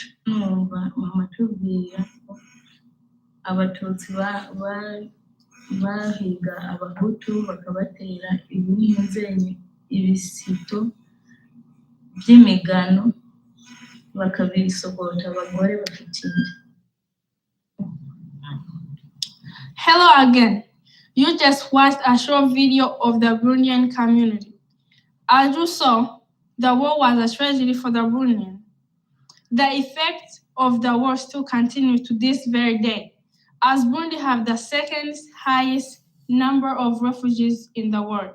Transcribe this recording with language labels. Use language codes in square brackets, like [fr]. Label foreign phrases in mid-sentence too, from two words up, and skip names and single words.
[rn] numva mama tubwira ko abatutsi bahiga abahutu bakabatera ibinyenzenye ibisito by'imigano bakabisogota abagore bafite inda. [en] Hello again. You just watched a short video of the Burundian community. As you saw, the war was a tragedy for the Burundian. The effects of the war still continue to this very day, as Burundi have the second highest number of refugees in the world.